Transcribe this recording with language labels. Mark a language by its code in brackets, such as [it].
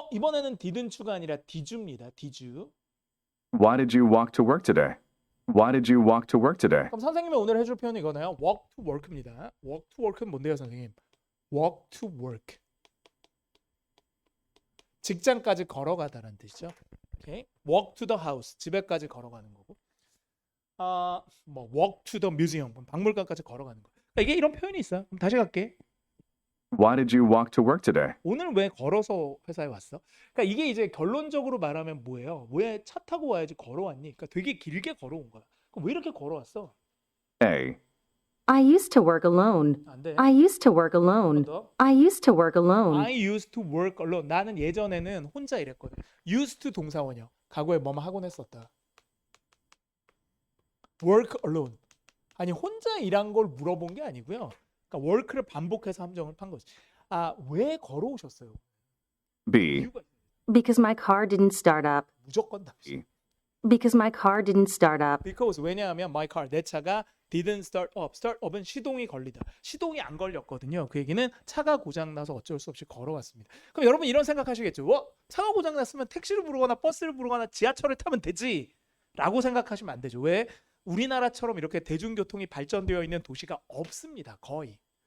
[ko] 이번에는 didn't가 아니라 did유입니다. [en] did. Why did you walk to work today? Why did you walk to work today? [ko] 그럼 선생님이 오늘 해줄 표현은 이거네요. [en] walk to work입니다. walk to work [ko] 는 뭔데요, 선생님? [en] walk to work. [ko] 직장까지 걸어가다라는 뜻이죠. [en] 오케이. walk to the house. [ko] 집에까지 걸어가는 거고. [en] 뭐 walk to the museum. [ko] 박물관까지 걸어가는 거. 그러니까 이게 이런 표현이 있어요. 그럼 다시 갈게. [en] Why did you walk to work today? [ko] 오늘 왜 걸어서 회사에 왔어? 그러니까 이게 이제 결론적으로 말하면 뭐예요? 왜 차 타고 와야지 걸어왔니? 그러니까 되게 길게 걸어온 거야. 그럼 왜 이렇게 걸어왔어? [en] A. I used to work alone. [ko] 안 돼. [en] I used to work alone. [ko] 더. [en] I used to work alone. I used to work alone. [ko] 나는 예전에는 혼자 일했거든. used to 동사원이요. 과거에 뭐뭐 하곤 했었다. [en] work alone. [ko] 아니 혼자 일한 걸 물어본 게 아니고요. 그러니까 work를 반복해서 함정을 판 거지. 왜 걸어오셨어요? [en] B. [ko] 이유가 [en] Because my car didn't start up. [ko] 무조건 답이지. [en] Because my car didn't start up. Because [ko] 왜냐하면 [en] my car [ko] 내 차가 [en] didn't start up. [ko] start up은 시동이 걸리다. 시동이 안 걸렸거든요. 그 얘기는 차가 고장 나서 어쩔 수 없이 걸어왔습니다. 그럼 여러분 이런 생각하시겠죠? 차가 고장 났으면 택시를 부르거나 버스를 부르거나 지하철을 타면 되지.라고 생각하시면 안 되죠. 왜? 우리나라처럼 이렇게 대중교통이 발전되어 있는 도시가 없습니다. 거의.